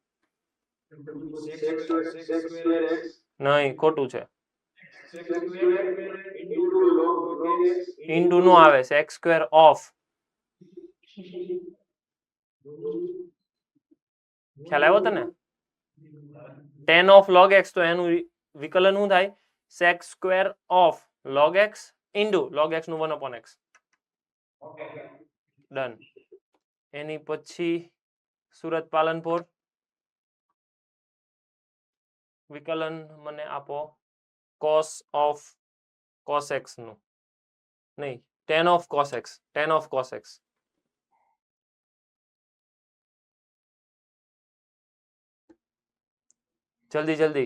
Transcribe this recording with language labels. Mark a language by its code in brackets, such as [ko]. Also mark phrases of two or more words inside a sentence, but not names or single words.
[gu] નહીં, ખોટું છે. ઇન્ટુ નો આવે, [en] sec square [gu] ઓફ. ખ્યાલ આવ્યો તને? [en] 10 of log x, [gu] તો એનું વિકલન શું થાય? [en] sec square of log x into log x નું 1/x. [gu] ડન. એની પછી સુરત પાલનપુર. વિકલન મને આપો [en] cos of cos x [gu] નું. [en] નહીં, 10 of cos x. 10 of cos x. [gu] જલ્દી.